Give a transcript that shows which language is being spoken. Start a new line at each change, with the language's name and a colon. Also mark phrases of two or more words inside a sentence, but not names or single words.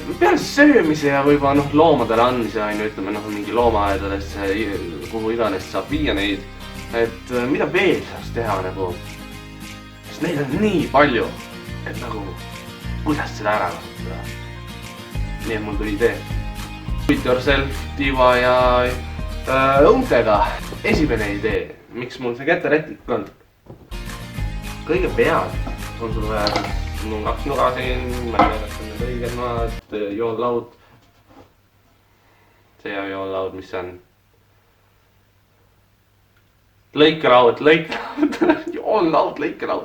Estonian: Peale söömise ja võib loomadele andmise, ütleme mingi loomaaedadesse, kuhu iganes saab viia neid. Et mida veel saaks teha nagu? Sest neid on nii palju, et nagu kuidas seda ära kasutada. Nii et mul tuli idee.
English: Do it yourself,
Estonian: Diva ja õuntega. Esimene idee, miks mul see käterätik on. Kõigepealt on sul vaja, mul on 2 nuga siin, ma ei tea, kas on need õiged maad, joonlaud. See on joonlaud, mis see on? Lõikelaud, joonlaud, lõikelaud.